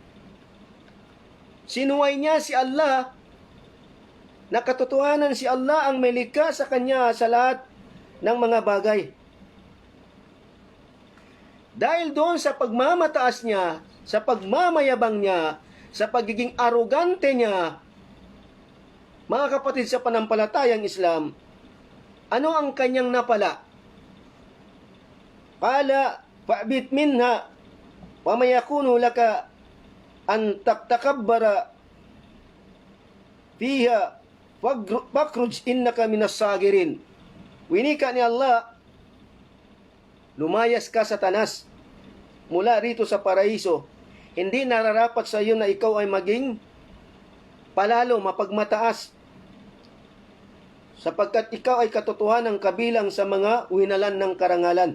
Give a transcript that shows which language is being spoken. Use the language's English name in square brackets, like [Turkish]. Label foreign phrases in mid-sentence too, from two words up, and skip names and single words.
[Filipino] Sinuway niya si Allah, na katotohanan si Allah ang may likha sa kanya sa lahat ng mga bagay. Dahil doon sa pagmamataas niya, sa pagmamayabang niya, sa pagiging arogante niya, mga kapatid sa panampalatayang Islam, ano ang kanyang napala? [Arabic] قال فاهبط منها وما يكون لك أن تكبر فيها فاخرج إنك من الصاغرين. [Filipino] Winika ni Allah, lumayas ka Satanas mula rito sa paraiso. Hindi nararapat sa iyo na ikaw ay maging palalo, mapagmataas, sapagkat ikaw ay katotohanan kabilang sa mga winalan ng karangalan.